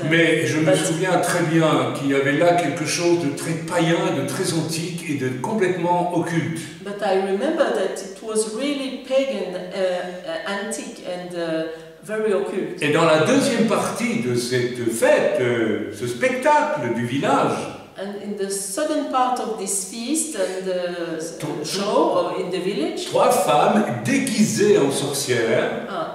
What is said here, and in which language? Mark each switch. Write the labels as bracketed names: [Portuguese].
[French] Mais je me souviens très bien qu'il y avait là quelque chose de très païen, de très antique et de complètement occulte. [English] But I remember that it was really pagan, antique and very occult. [French] Et dans la deuxième partie de cette fête, ce spectacle du village, [English] And in the southern part of this feast and the show in the village, [French] 3 femmes déguisées en sorcières